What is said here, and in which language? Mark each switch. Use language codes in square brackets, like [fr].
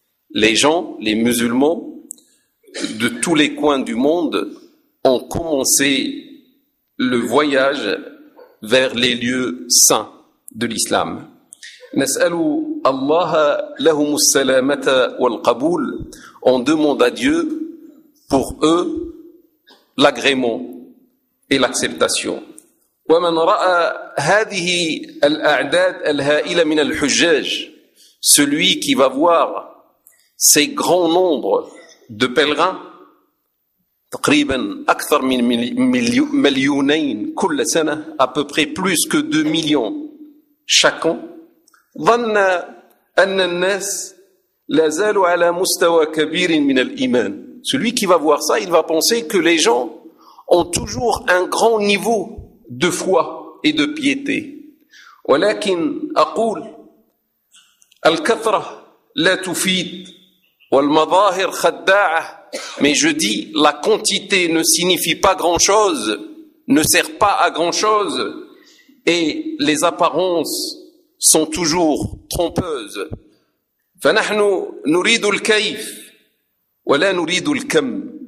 [fr] Les gens, les musulmans de tous les coins du monde ont commencé le voyage vers les lieux saints de l'islam. [ar] Nas'alu Allah lahum as-salamata wal-qabul. [fr] On demande à Dieu pour eux l'agrément et l'acceptation. [ar] ومن رأى هذه الأعداد الهائلة من الحجاج. [fr] Celui qui va voir ces grands nombres de pèlerins, [ar] تقريبا اكثر من مليونين كل سنه [fr] ا peu près plus que 2 millions chaque an. [ar] ظن ان الناس لا زالوا على مستوى كبير من الايمان. [fr] Celui qui va voir ça, il va penser que les gens ont toujours un grand niveau de foi et de piété. [ar] ولكن اقول الكثره لا تفيد والمظاهر خداعه. [fr] Mais je dis, la quantité ne signifie pas grand-chose, ne sert pas à grand-chose, et les apparences sont toujours trompeuses. [ar] فَنَحْنُ نُرِيدُ الْكَيْفِ وَلَا نُرِيدُ الْكَمِ.